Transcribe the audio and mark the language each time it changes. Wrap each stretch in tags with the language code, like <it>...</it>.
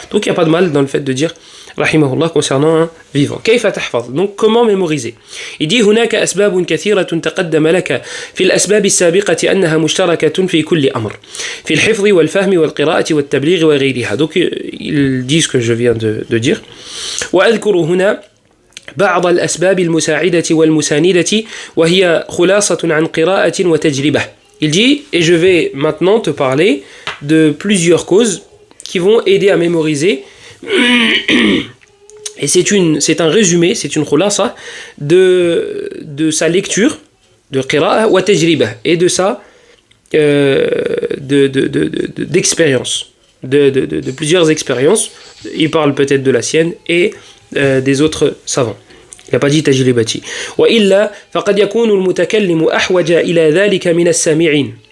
<fr>Donc il n'y a pas de mal dans le fait de dire rahimahullah concernant un vivant.</fr> <ar>Kayfa tahfaz.</ar> <fr>Donc comment mémoriser?</fr> <ar>Il dit هناك أسباب كثيرة تقدم لك في الأسباب السابقة أنها مشتركة في كل أمر في الحفظ والفهم والقراءة والتبليغ وغيرها.</ar> <fr>Donc il dit ce que je viens de dire.</fr> <ar>وأذكر هنا بعض الأسباب المساعدة والمساندة وهي خلاصة عن قراءة وتجربة.</ar> <fr>Il dit, et je vais maintenant te parler de plusieurs causes qui vont aider à mémoriser. Et c'est un résumé, c'est une khulasa de sa lecture, de</fr> <ar>qira'a wa tajriba,</ar> <fr>et de sa d'expérience, de plusieurs expériences. Il parle peut-être de la sienne et des autres savants. Il n'a pas dit tajribati.</fr> <ar>وإلا فقد يكون المتكلم أحوج إلى ذلك من السامعين.</ar>